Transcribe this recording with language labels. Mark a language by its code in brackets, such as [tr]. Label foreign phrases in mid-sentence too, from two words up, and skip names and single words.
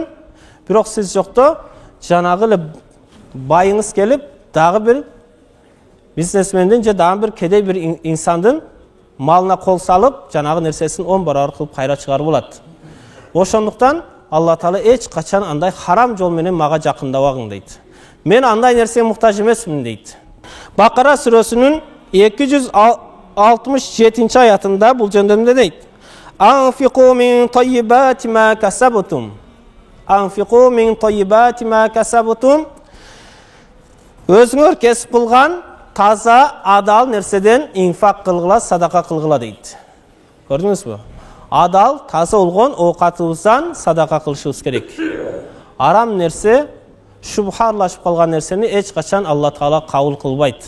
[ky] Бирок сиз жокто жанагы эле байыңыз келип, дагы бир бизнесмендин же дагы бир кедей бир инсандын малына кол салып, жанагы нерсесин 10 барабар кылып кайра чыгарып алат. Ошондуктан Алла Таала эч качан андай харам жол менен мага жакындабагың дейт. Мен андай нерсеге муктаж эмесмин дейт. Бакара сүрөсүнүн 267 аятында бул жөндөмдө дейт: [ar] أنفقوا من طيبات ما كسبتم. أنفقوا من طيبات ما كسبتم. [ky] Өзүңөр кесип кылган таза, адал нерседен инфак кылгыла, садака кылгыла дейт. Көрдүңүзбү? Адал, таза болгон оокатыбыздан садака кылышыбыз керек. Арам нерсе, шубхарлашып калган нерсени эч качан Алла Таала кабыл кылбайт.